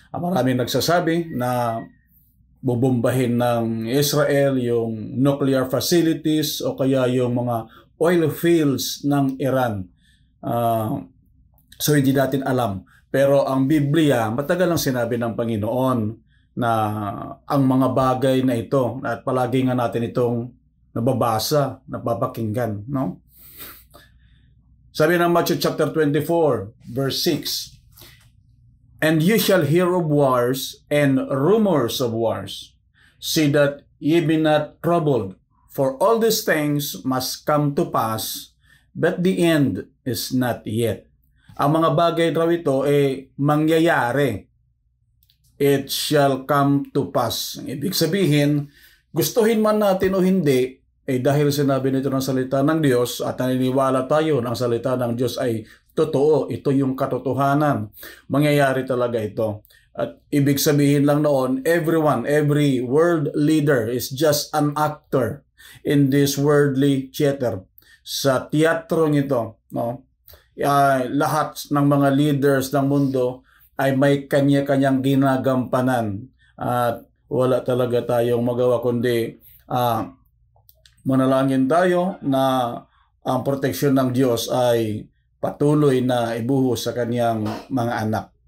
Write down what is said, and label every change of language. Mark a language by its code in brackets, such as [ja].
[tl] Maraming nagsasabi na bubombahin ng Israel yung nuclear facilities o kaya yung mga oil fields ng Iran. So hindi natin alam. Pero ang Biblia, matagal nang sinabi ng Panginoon na ang mga bagay na ito, at palagi nga natin itong nababasa, napapakinggan, no? [en] Sabi ng Matthew chapter 24, verse 6, "And you shall hear of wars and rumors of wars. See that ye be not troubled, for all these things must come to pass, but the end is not yet." [tl] Ang mga bagay raw ito ay mangyayari. [en] It shall come to pass. [tl] Ibig sabihin, gustuhin man natin o hindi, dahil sinabi nito ng salita ng Diyos at naniniwala tayo na ang salita ng Diyos ay totoo, ito yung katotohanan, mangyayari talaga ito. At ibig sabihin lang noon, [en] every world leader is just an actor in this worldly theater. [tl] Sa teatrong ito, no? Lahat ng mga leaders ng mundo ay may kanya-kanyang ginagampanan at wala talaga tayong magawa kundi manalangin tayo na ang proteksyon ng Diyos ay patuloy na ibuhos sa kanyang mga anak.